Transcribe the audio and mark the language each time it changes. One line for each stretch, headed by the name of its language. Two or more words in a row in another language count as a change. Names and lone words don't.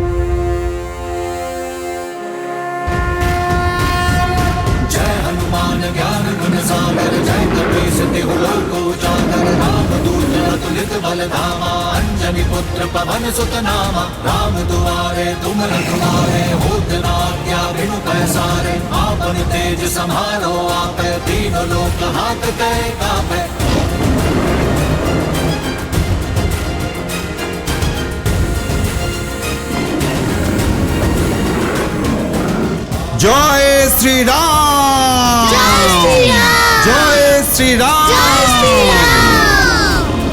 Awadhi: जय हनुमान ज्ञान गुण सागर जय कपीस तिहु लोक उजागर राम दूत अतुलित बल धामा अंजनी पुत्र पवन सुत नामा राम दुआरे तुम रखवारे होत न आज्ञा बिनु पैसारे आपन तेज समारो आपे तीनों लोक हाथ कै कापे।
Bangla: জয় শ্রীরাম! জয় শ্রীরাম! জয় শ্রীরাম! জয় শ্রীরাম!